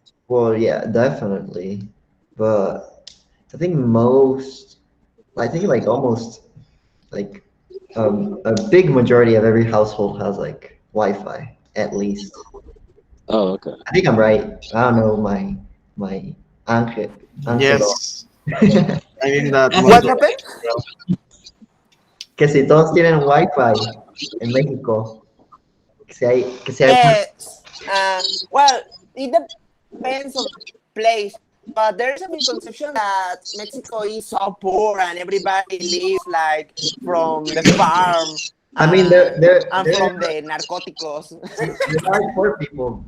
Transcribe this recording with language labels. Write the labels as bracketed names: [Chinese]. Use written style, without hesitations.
[English] well, yeah, definitely, but I think most, I think like almost like a big majority of every household has like Wi-Fi at least. Oh, okay. I think I'm right. I don't know my Angel Angelo. yes, I think that What most of happened? [Spanish] Que si todos tienen Wi-Fi en México, que si hay [English] Uh, well, it depends on the place, but there is a misconception that Mexico is so poor and everybody lives like from the farm I mean, and from the narcoticos. there are poor people.